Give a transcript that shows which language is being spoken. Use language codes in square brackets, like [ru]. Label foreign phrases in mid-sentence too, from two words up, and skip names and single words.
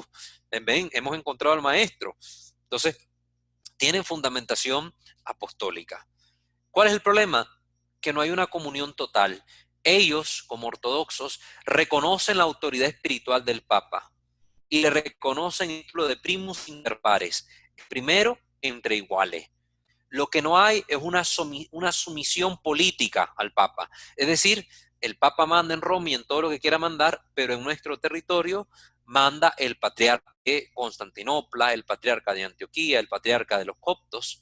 [es] Ven, hemos encontrado al maestro. Entonces, tienen fundamentación apostólica. ¿Cuál es el problema? Que no hay una comunión total. Ellos, como ortodoxos, reconocen la autoridad espiritual del Papa y le reconocen el título de [la] primus inter pares, [es] primero entre iguales. Lo que no hay es una sumisión política al Papa. Es decir, el Papa manda en Roma y en todo lo que quiera mandar, pero en nuestro territorio manda el patriarca de Constantinopla, el patriarca de Antioquía, el patriarca de los coptos.